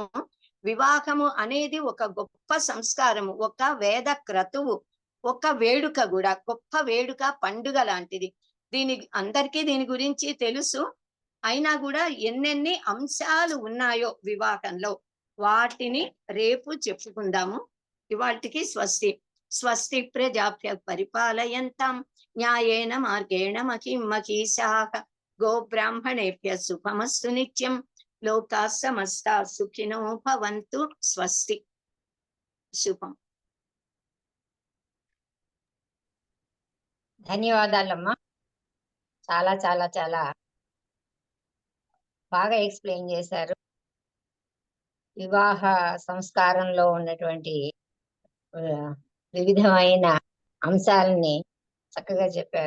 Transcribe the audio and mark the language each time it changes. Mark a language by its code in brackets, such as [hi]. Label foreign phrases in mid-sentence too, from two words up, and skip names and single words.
[te] వివాహము అనేది ఒక గొప్ప సంస్కారము, ఒక వేద క్రతువు, ఒక వేడుక కూడా, గొప్ప వేడుక, పండుగ లాంటిది. అందరికీ దీని గురించి తెలుసు. అయినా కూడా ఎన్నెన్ని అంశాలు ఉన్నాయో వివాహంలో వాటిని రేపు చెప్పుకుందాము. ఇవాటికి స్వస్తి. [sa] స్వస్తి ప్రజాభ్య పరిపాలయంతాం న్యాయేన మార్గేణ మహిం మహీషాః గోబ్రాహ్మణేభ్య శుభమస్తు నిత్యం. లోకా సమస్తా సుఖినో భవంతు. స్వస్తి. [te] శుభం. ధన్యవాదాలమ్మా. చాలా చాలా చాలా బాగా ఎక్స్ప్లెయిన్ చేశారు. వివాహ సంస్కారంలో ఉన్నటువంటి వివిధమైన అంశాలని చక్కగా చెప్పారు.